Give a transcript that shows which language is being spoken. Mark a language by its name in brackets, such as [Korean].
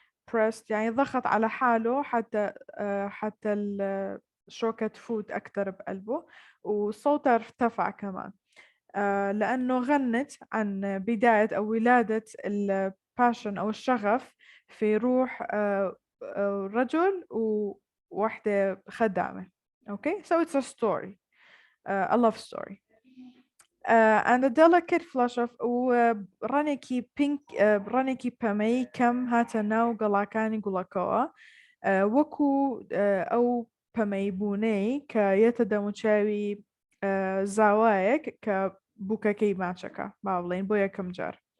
[Arabic] pressed يعني ضغط على حاله حتى الشوكة تفوت أكتر بقلبه وصوتها ارتفع كمان لأنه غنت عن بداية أو ولادة الباشن أو الشغف في روح رجل وواحدة خدامة. [English] Okay, so it's a story, a love story. And a delicate flush of [Central Kurdish] ڕەنێکی [English] pink [Central Kurdish] ڕەنێکی پەمەی کەم هاتە ناو گەڵاکانی گوڵەکەوە وەکو ئەو پەمەی بوونەی کە یەتە دەموچاوی زاوایەک کە بووکەکەی ماچەکە با بڵێن بۆ یەکەم جار